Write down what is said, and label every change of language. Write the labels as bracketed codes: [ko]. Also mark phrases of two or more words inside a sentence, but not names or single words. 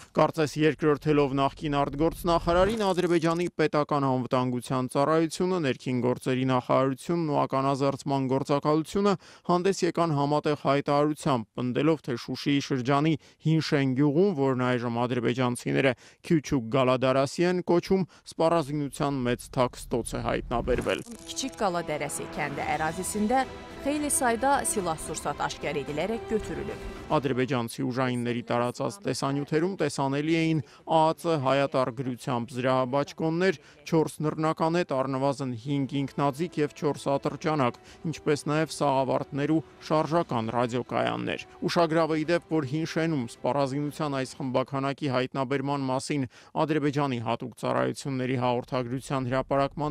[hy] Կարծես երկրորդելով նախկին արտգործնախարարին Ադրբեջանի պետական անվտանգության ծառայությունը, ներքին գործերի նախարարությունն ու ականազերծման գործակալությունը հանդես եկան համատեղ հայտարարությամբ, պնդելով, թե Շուշիի շրջանի Հինշեն գյուղում, որն այժմ ադրբեջանցիները Քյուչուկ Գալադարասի են կոչում, սպառազինության մեծ թաքստոց է հայտնաբերվել։ [az] Kiçik Qala Dərəsi kəndi ərazisində xeyli sayda silah-sursat aşkar edilərək götürülüb. [hy] Ադրբեջանցի ուժայինների տարածած տեսանյութերում տեսանելի էին ԱԱԾ հայատար գրությամբ զրահաբաճկոններ, 4 նռնականետ, առնվազն 5 ինքնաձիգ եւ 4 ատրճանակ, ինչպես նաեւ սաղավարտներ ու շարժական ռադիոկայաններ։ Ուշագրավը ի դեպ, որ Հինշենում սպառազինության այս խմբականակի հայտնաբերման մասին Ադրբեջանի հատուկ ծառայությունների հաղորդագրության հրապարակման